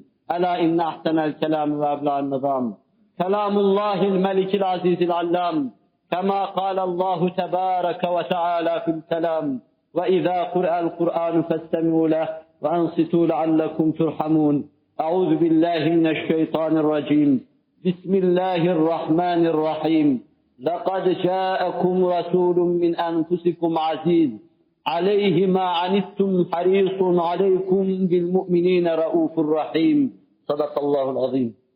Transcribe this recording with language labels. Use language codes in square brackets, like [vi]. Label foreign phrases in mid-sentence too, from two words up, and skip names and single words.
[ar] ألا إن أحسن الكلام وأبلغ النظام كلام الله الملك العزيز العلام. كما قال الله تبارك وتعالى في الكلام. وإذا قرئ القرآن فاستمعوا له وأنصتوا لعلكم ترحمون. أعوذ بالله من الشيطان الرجيم. Bismillahirrahmanirrahim. لَقَدْ جَاءَكُمْ رَسُولٌ مِّنْ أَنْفُسِكُمْ عَزِيزٌ عَلَيْهِ مَا عَنِتُّمْ حَرِيصٌ عَلَيْكُمْ بِالْمُؤْمِنِينَ رَءُوفٌ رَحِيمٌ صدق الله العظيم.